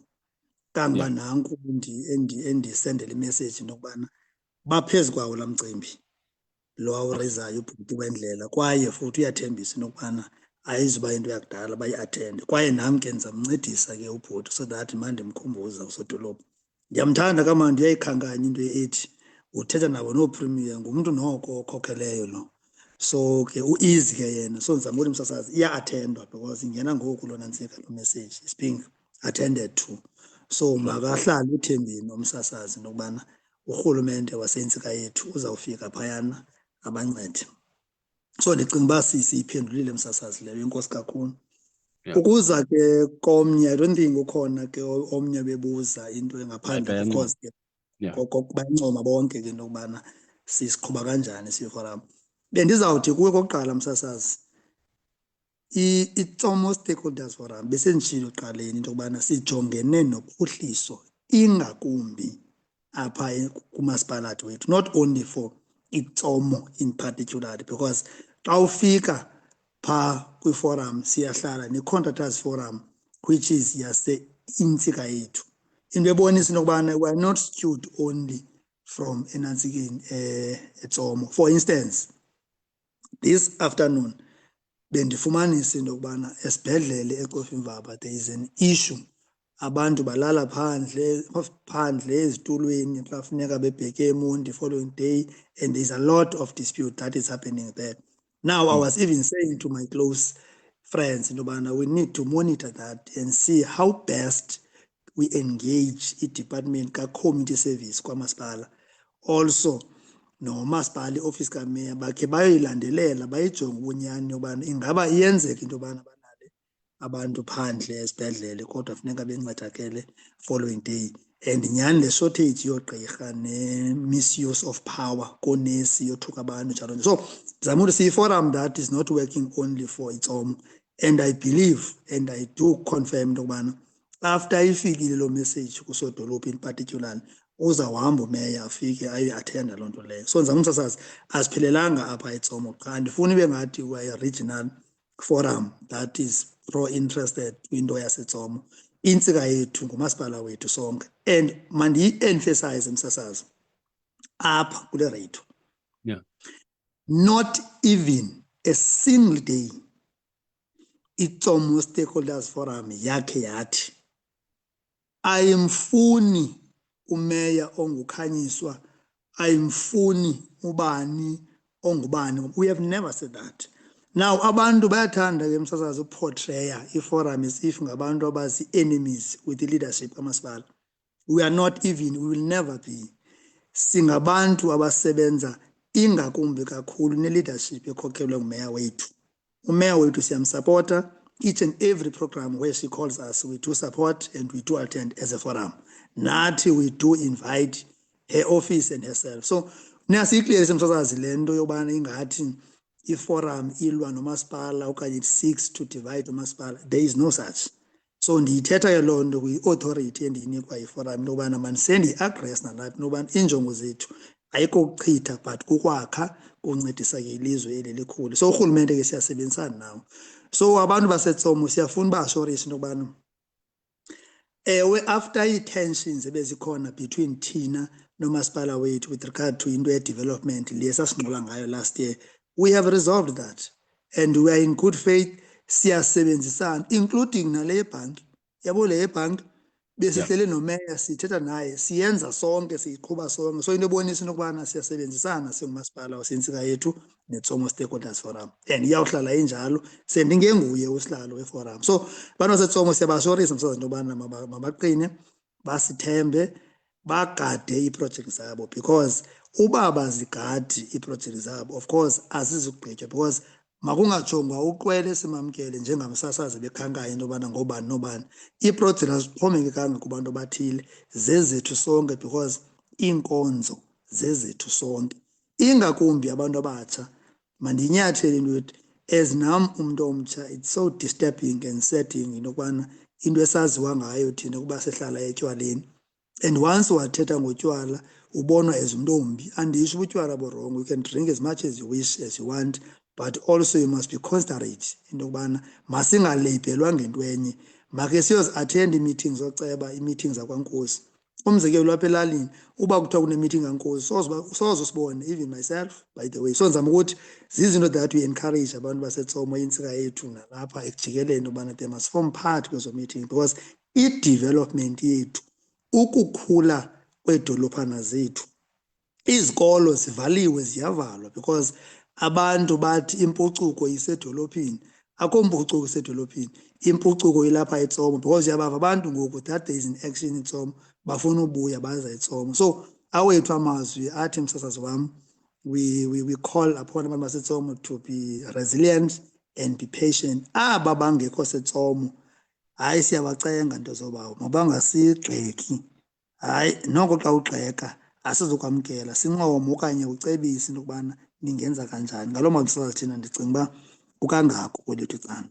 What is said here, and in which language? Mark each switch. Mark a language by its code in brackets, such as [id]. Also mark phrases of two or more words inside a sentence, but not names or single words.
[xh] Kangoba nanku endisendela imessage nokubana baphezu kwawo laa mcimbi lo awurezayo ubhuti wendlela kwaye futhi uyathembisa nokubana ayizuba into yakudala bayi-athende kwaye nam ke ndizamncedisa ke ubhuti [en] so that [xh] mandimkhumbuza usodolophu. Ndiyamthanda kamandi uyayikhankanya into ethi uthetha nabo nooPremier ngumntu noko okhokheleyo lo. So ke u-easy ke yena so ndizama ukuthi msasazi iya-athendwa because ingena ngoku lona ntsika lo [en] message is being attended to. [xh] So makahlale ethembeni umsasazi nokubana urhulumente wasentsika yethu uzawufika phayana abancede. So ndicinga uba siyiphendulile msasazi leyo, inkosi kakhulu. Ukuza ke komnye, [en] I don't think [xh] ukhona ke omnye bebuza into engaphandle, [en] of course [xh] ke bayancoma bonke ke into yokubana sisiqhuba kanjani siforum. Bendizawuthi kuwe kokuqala msasazi, i-Tsomo Stakeholders Forum besenditshilo ekuqaleni into yokubana sijongene nophuhliso ingakumbi apha kumasipalathi wethu, [en] not only for iTsomo in particular, because [xh] xa ufika pha kwiforum siyahlala [en] ne-Contractors Forum which is [xh] intsika yethu. Into ebonisa into yokubana [en] we are not skewed only from [xh] enantsikeni eTsomo. [en] For instance, this afternoon [xh] bendifumanisa into yokubana esibhedlele eCofimvaba [en] there is an issue. [xh] Abantu balala phandle ezitulweni xa funeka bebheke eMonti [en] following day, and there's a lot of dispute that is happening there. Now, I was even saying to my close friends, we need to monitor that and see how best we engage the department ka-community service kwamasipala. [xh] Also, no masipala office kameya bakhe bayoyilandelela bayijonge ubunyani yobana ingaba iyenzeka into yobana balale abantu phandle esibhedlele kodwa funeka bencedakele [en] following day. [xh] And nyhani le shortage yogqirha ne- [en] misuse of power [xh] koonesi yothuka abantu njalo. So ndizama ukuthi siyi-forum [en] that is not working only for iTsomo, and I believe and I do confirm [xh] into yokubana after ifikile lo message kusodolophu [en] in particular [xh] uzawuhamba umeya afike ayoyi-athenda loo nto leyo. So ndizama umsasazi asiphelelanga apha eTsomo qha, andifuni ibe ngathi [en] we are a regional forum that is pro-interested [xh] kwinto yaseTsomo. Intsika yethu ngumasipala wethu sonke, and mandiyi-emphasize msasazi apha kule radio, [en] not even a single day [xh] iTsomo Stakeholders Forum yakhe yathi ayimfuni umeya ongukhanyiswa, ayimfuni ubani ongubani. [en] We have never said that. [xh] Now abantu bayathanda ke msasazi uportraya iforum [en] as if [xh] ngabantu abazi-enemies [en] with the leadership [xh] kamasipala. [en] We are not even, we will never be. [xh] Singabantu abasebenza ingakumbi kakhulu ne-leadership ekhokelwe ngumeya wethu. Umeya wethu siyamsupporta, [en] each and every program where she calls us, we do support and we do attend as a forum. Nathi we do invite her office and herself. [xh] So niyasiyiklirisa msasazi le nto yobana ingathi iforum ilwa nomasipala okanye [en] it seeks to divide [xh] umasipala. [en] There is no such. [xh] So ndiyithetha ke loo nto kwi-authority endiyinikwa iforum into yobana mandisendi-address nalapha into yobana iinjongo zethu ayiko kuchitha but kukwakha kuncedisa ke ilizwe eli likhulu. So urhulumente ke siyasebenzisana nawo. So abantu baseTsomo siyafuna ba-assurance into yokubana ewe [en] after ii-tensions ebezikhona between [xh] thina nomasipala wethu [en] with regard to [xh] into ye-development le sasinqula ngayo [en] last year, we have resolved that and we are in good faith. [xh] Siyasebenzisana including nale yebhanki. Yabo le yebhanki besihlele nomeya sithetha naye siyenza sonke siyiqhuba sonke. So into ebonisa into yokubana siyasebenzisana singumasipala wasentsika yethu neTsomo Stakeholders Forum, and iyawuhlala injalo sendingenguye usihlalo weforum. So abantu baseTsomo siyabashorisa msasazi into yobana mabaqine, basithembe, bagade iiprojekthi zabo, because uba bazigadi iiprojekthi zabo [en] of course [xh] azizugqitywa, because makungajongwa uqwele simamkele njengamsasazi bekhankayo into yobana ngobani nobani. Iiprojekthi azixhomekekanga kubantu abathile, zezethu sonke, because iinkonzo zezethu sonke, ingakumbi abantu abatsha. Mandinyathele into yokuthi as nam umntu omtsha, [en] it's so disturbing and setting [xh] into yokubana into esaziwa ngayo thina kuba sihlala etywaleni, and once wathetha ngotywala ubonwa as umntu ombi. Andisho ubutywala burongo, [en] you can drink as much as you wish, as you want, but also you must be considerate [xh] into yokubana masingaleyibhelwa ngento enye. Makhe siyozi-attend ii-meetings zoceba, ii-meetings zakwaNkosi. Umzekelo apha elalini uba kuthiwa kune-meeting kaNkosi soze usibone, [en] even myself by the way. [xh] So ndizama ukuthi zizinto [en] that we encourage [xh] abantu baseTsomo intsika yethu nalapha ekujikeleni ubana [en] they must form part [xh] kwezo meeting, because i-development yethu, ukukhula kweedolophana zethu, izikolo zivaliwe ziyavalwa because abantu bathi impucuko isedolophini. Akho mpucuko isedolophini, impucuko ilapha eTsomo, because uyabava abantu ngoku [en] that there is an action [xh] eTsomo bafuna ubuya baza eTsomo. So awethu amazwi athi msasazi wam, [en] we call upon [xh] abantu baseTsomo [en] to be resilient and be patient. [xh] Aba bangekho seTsomo, hayi siyabacenga nto zobawo, mabangasigxeki. Hayi noko xa ugxeka asizukwamkela, sincome okanye ucebise into yokubana ningenza kanjani. Ngaloo msasazi thina ndicinga uba kukangako kwelethu icala.